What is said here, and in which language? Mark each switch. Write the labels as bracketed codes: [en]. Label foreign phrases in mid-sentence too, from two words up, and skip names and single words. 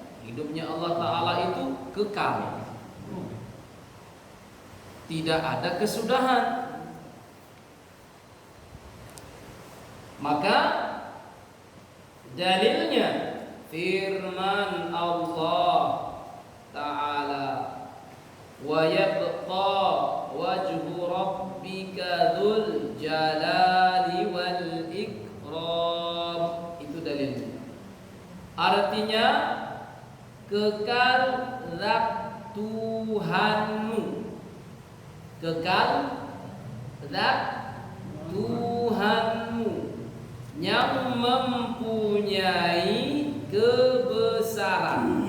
[id] Hidupnya Allah Ta'ala itu kekal. Tidak ada kesudahan. Maka dalilnya firman Allah Ta'ala, [ar] ويبقى وجه ربك ذو الجلال والإكرام. [id] Itu dalilnya. Artinya kekal zat Tuhanmu. Kekal zat Tuhanmu yang mempunyai kebesaran.